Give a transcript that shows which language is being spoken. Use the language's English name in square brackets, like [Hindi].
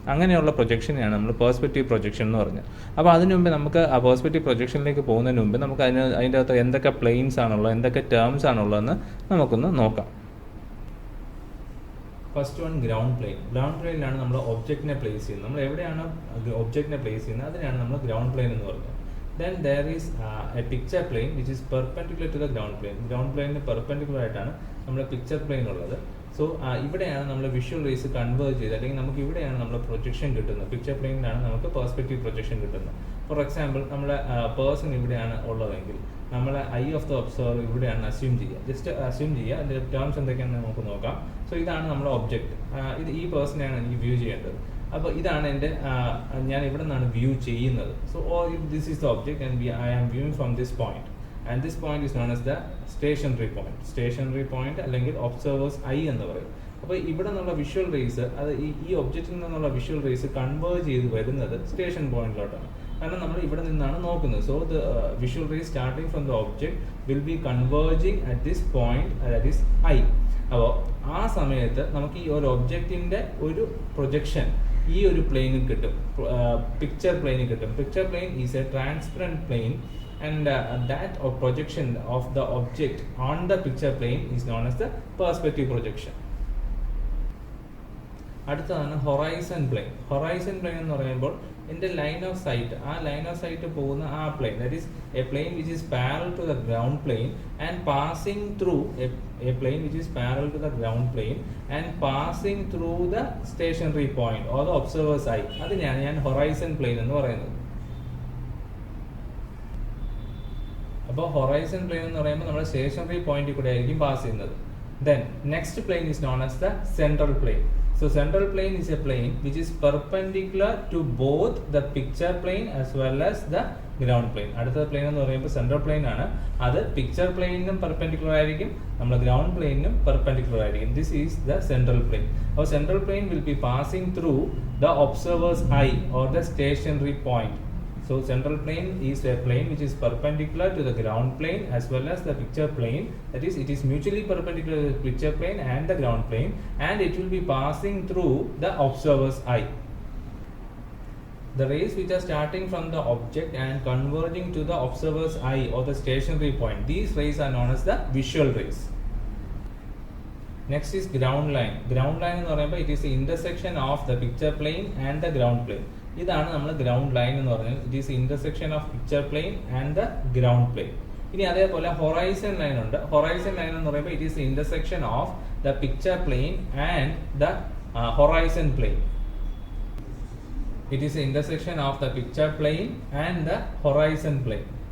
[Malayalam] അങ്ങനെയുള്ള പ്രൊജക്ഷനെയാണ് നമ്മൾ perspective projection എന്ന് പറഞ്ഞത്. അപ്പോൾ അതിനു മുമ്പ് നമുക്ക് ആ പെർസ്പെക്റ്റീവ് പ്രൊജക്ഷനിലേക്ക് പോകുന്നതിന് മുമ്പ് നമുക്ക് അതിൻ്റെ അകത്ത് എന്തൊക്കെ പ്ലെയിൻസ് ആണുള്ളത്, എന്തൊക്കെ ടേംസ് ആണുള്ളതെന്ന് നമുക്കൊന്ന് നോക്കാം. First one, ground plain. Ground പ്ലെയിനിലാണ് നമ്മൾ ഒബ്ജക്റ്റിനെ പ്ലേസ് ചെയ്യുന്നത്. നമ്മൾ എവിടെയാണ് ഒബ്ജക്റ്റിനെ പ്ലേസ് ചെയ്യുന്നത് അതിനാണ് നമ്മൾ ഗ്രൗണ്ട് പ്ലെയിൻ എന്ന് പറയുന്നത്. [English] Then there is a picture plane which is perpendicular to the ground plane. [Malayalam] Ground പ്ലെയിനിന് perpendicular ആയിട്ടാണ് നമ്മുടെ പിക്ചർ പ്ലെയിൻ ഉള്ളത്. സോ ഇവിടെയാണ് നമ്മൾ വിഷ്വൽ റേസ് കൺവേർജ് ചെയ്ത്, അല്ലെങ്കിൽ നമുക്ക് ഇവിടെയാണ് നമ്മൾ പ്രൊജക്ഷൻ കിട്ടുന്നത്. പിക്ചർ പ്ലെയിനിലാണ് നമുക്ക് പെർസ്പെക്റ്റീവ് പ്രൊജക്ഷൻ കിട്ടുന്നത്. ഫോർ എക്സാമ്പിൾ, നമ്മുടെ പേഴ്സൺ ഇവിടെയാണ് ഉള്ളതെങ്കിൽ നമ്മൾ ഐ ഓഫ് ദ ഒബ്സർവർ ഇവിടെയാണ് അസ്യൂം ചെയ്യുക. ജസ്റ്റ് അസ്യൂം ചെയ്യുക. അതിൻ്റെ ടേംസ് എന്തൊക്കെയാണെന്ന് നമുക്ക് നോക്കാം. സോ ഇതാണ് നമ്മുടെ ഒബ്ജക്റ്റ്. ഈ പേഴ്സണെയാണ് എനിക്ക് വ്യൂ ചെയ്യേണ്ടത്. അപ്പോൾ ഇതാണ് എൻ്റെ, ഞാൻ ഇവിടെ നിന്നാണ് വ്യൂ ചെയ്യുന്നത്. [English] So this is the object and I am viewing from this point, and this point is known as the stationary point. [Malayalam] Stationery point അല്ലെങ്കിൽ ഒബ്സർവേഴ്സ് ഐ എന്ന് പറയും. അപ്പോൾ ഇവിടെ നിന്നുള്ള വിഷ്വൽ റേസ്, അത് ഈ ഒബ്ജക്റ്റിൽ നിന്നുള്ള വിഷ്വൽ റേസ് കൺവേർജ് ചെയ്ത് വരുന്നത് സ്റ്റേഷൻ പോയിന്റിലോട്ടാണ്. കാരണം നമ്മൾ ഇവിടെ നിന്നാണ് നോക്കുന്നത്. [English] So the visual rays starting from the object will be converging at this point, that is eye. [Malayalam] അപ്പോൾ ആ സമയത്ത് നമുക്ക് ഈ ഒരു ഒബ്ജക്റ്റിൻ്റെ ഒരു പ്രൊജക്ഷൻ ഈ ഒരു പ്ലെയിനിൽ കിട്ടും, പിക്ചർ പ്ലെയിനിൽ കിട്ടും. [English] Picture plane is a transparent plane and that projection of the object on the picture plane is known as the perspective projection. [Malayalam] അടുത്തതാണ് ഹൊറൈസൺ പ്ലെയിൻ. ഹൊറൈസൺ പ്ലെയിൻ എന്ന് പറയുമ്പോൾ എൻ്റെ ലൈൻ ഓഫ് സൈറ്റ്, ആ ലൈൻ ഓഫ് സൈറ്റ് പോകുന്ന ആ plain, [English] That is a plane which is parallel to the ground plane and passing through a plane which is parallel to the ground plane and passing through the stationary point or the observer's eye. [Malayalam] അതിനെയാണ് ഞാൻ horizon plain എന്ന് പറയുന്നത്. അപ്പോൾ horizon plain എന്ന് പറയുമ്പോൾ നമ്മുടെ stationery പോയിന്റിൽ കൂടെ ആയിരിക്കും പാസ് ചെയ്യുന്നത്. [English] Then next plane is known as the central plane. So central plane is a plane which is perpendicular to both the picture plane as well as the ground plane. [Malayalam] അടുത്ത plain എന്ന് പറയുമ്പോൾ central plain ആണ്. അത് picture പ്ലെയിനും perpendicular ആയിരിക്കും, നമ്മുടെ ground പ്ലെയിനും perpendicular ആയിരിക്കും. [English] This is the central plane. അപ്പോൾ central plane will be passing through the observer's eye or the stationary point. So central plane is a plane which is perpendicular to the ground plane as well as the picture plane. That is, it is mutually perpendicular to the picture plane and the ground plane, and it will be passing through the observer's eye. The rays which are starting from the object and converging to the observer's eye or the stationary point, these rays are known as the visual rays. Next is ground line. Ground line [Malayalam] എന്ന് പറയുമ്പോൾ [English] it is the intersection of the picture plane and the ground plane. [Malayalam] ഇതാണ് നമ്മൾ ground line എന്ന് പറഞ്ഞാൽ. [English] It is intersection of picture plane and the ground plane. [Malayalam] ഇനി അതേപോലെ horizon line ഉണ്ട്. Horizon line എന്ന് പറയുമ്പോൾ [English] It is intersection of the picture plane and the horizon plane. It is intersection of the picture plane and the horizon plane.